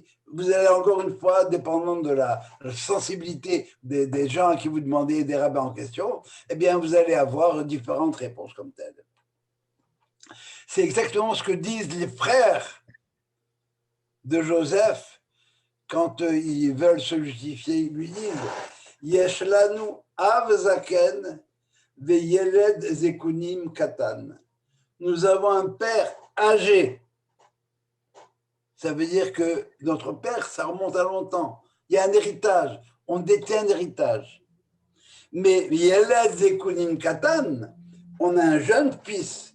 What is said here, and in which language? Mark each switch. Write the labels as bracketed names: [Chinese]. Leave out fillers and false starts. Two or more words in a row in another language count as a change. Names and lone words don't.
[French] Vous allez encore une fois, dépendant de la sensibilité des gens à qui vous demandez, des rabbins en question, eh bien vous allez avoir différentes réponses comme telles. C'est exactement ce que disent les frères de Joseph quand ils veulent se justifier. Ils lui disent [Hebrew] יש לנו אב זקן וילד זקונים קטן. [French] Nous avons un père âgé. Ça veut dire que notre père, ça remonte à longtemps. Il y a un héritage. On détient un héritage. Mais [Hebrew] וילד זקונים קטן, [French] on a un jeune fils.